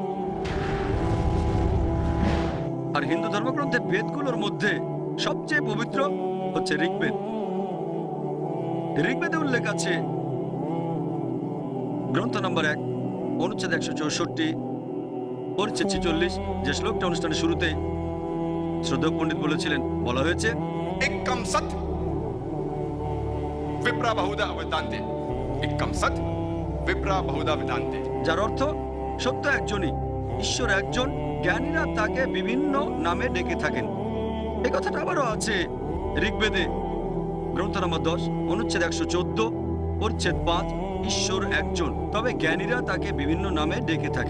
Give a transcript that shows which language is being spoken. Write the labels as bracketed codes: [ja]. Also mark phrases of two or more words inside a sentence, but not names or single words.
[bn] আর হিন্দু ধর্মগ্রন্থে বেদগুলোর মধ্যে সবচেয়ে পবিত্র হচ্ছে ঋগ্বেদ। ঋগ্বেদে উল্লেখ আছে গ্রন্থ নম্বর 1 অনুচ্ছেদ 164 পরিচ্ছেদ 46, যে শ্লোকটা অনুষ্ঠানের শুরুতে শ্রদ্ধেয় পণ্ডিত বলেছিলেন। বলা হয়েছে [sa] एकम सत विप्रा बहुधा वेदान्ते। एकम सत विप्रा बहुधा वेदान्ते। [bn] যার অর্থ সত্য একজনই, ঈশ্বর একজন, জ্ঞানীরা তাকে বিভিন্ন নামে ডেকে থাকেন। এই কথাটা আবারও আছে ঋগ্বেদে গ্রন্থ নম্বর 10 অনুচ্ছেদ 114 পরিচ্ছেদ 5, ঈশ্বর একজন, তবে জ্ঞানীরা তাকে বিভিন্ন নামে ডেকে থাকেন।